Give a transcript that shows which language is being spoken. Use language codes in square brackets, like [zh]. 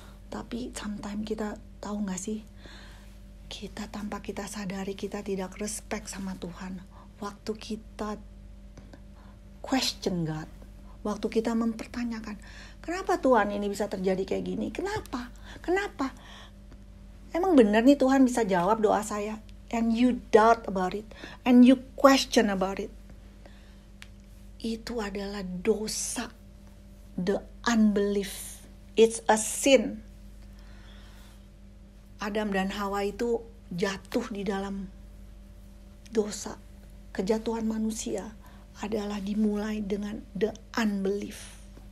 [id] Tapi sometimes kita tahu gak sih, kita tanpa kita sadari kita tidak respect sama Tuhan. Waktu kita [en] question God, [id] waktu kita mempertanyakan, kenapa Tuhan ini bisa terjadi kayak gini? Kenapa? Emang benar nih Tuhan bisa jawab doa saya? [en] And you doubt about it, and you question about it. [id] Itu adalah dosa, [en] the unbelief. It's a sin. [id] Adam dan Hawa itu jatuh di dalam dosa. Kejatuhan manusia adalah dimulai dengan [en] the unbelief.